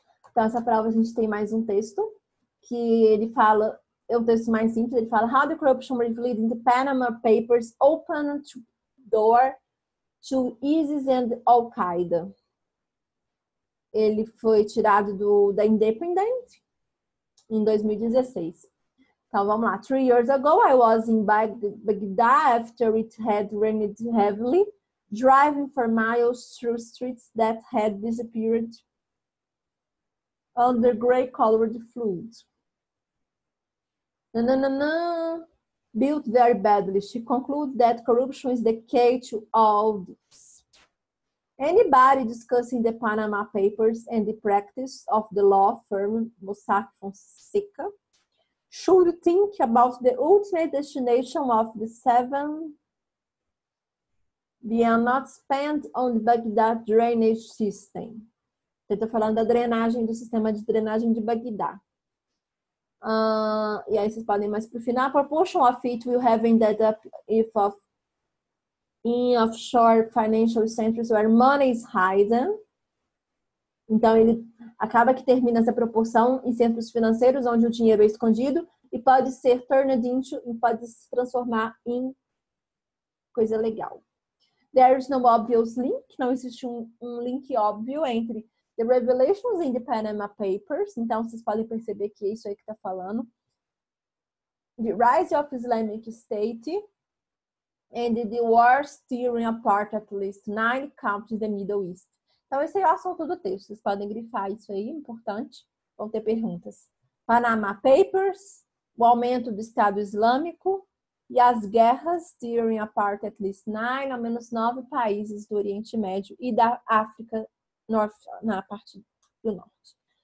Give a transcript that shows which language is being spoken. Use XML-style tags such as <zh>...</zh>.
<pt>Então, essa prova a gente tem mais um texto, que ele fala, é um texto mais simples, ele fala</pt> <en>How the corruption revealed in the Panama Papers opened the door to ISIS and Al-Qaeda.</en> <pt>Ele foi tirado da Independent em 2016. Então, vamos lá.</pt> <en>3 years ago, I was in Baghdad after it had rained heavily, driving for miles through streets that had disappeared under gray-colored fluid. Nananana, built very badly. She concludes that corruption is the key to all this. Anybody discussing the Panama Papers and the practice of the law firm Mossack Fonseca should think about the ultimate destination of the 7 billion not spent on the Baghdad drainage system.</en> <pt>Eu estou falando da drenagem, do sistema de drenagem de Bagdá. E aí vocês podem ir mais para o final.</pt> <en>A proportion of it will have ended up in offshore financial centers where money is hidden.</en> <pt>Então, ele acaba que termina essa proporção em centros financeiros onde o dinheiro é escondido e pode ser</pt> <en>turned into,</en> <pt>e pode se transformar em coisa legal.</pt> <en>There is no obvious link.</en> <pt>Não existe um link óbvio entre</pt> <en>the revelations in the Panama Papers.</en> <pt>Então, vocês podem perceber que é isso aí que está falando.</pt> <en>The rise of Islamic State and the wars tearing apart at least 9 countries in the Middle East.</en> <pt>Então, esse é o assunto do texto. Vocês podem grifar isso aí, importante. Vão ter perguntas. Panama Papers, o aumento do Estado Islâmico e as guerras</pt> <en>tearing apart at least 9,</en> <pt>ao menos 9 países do Oriente Médio e da África na parte do norte.</pt>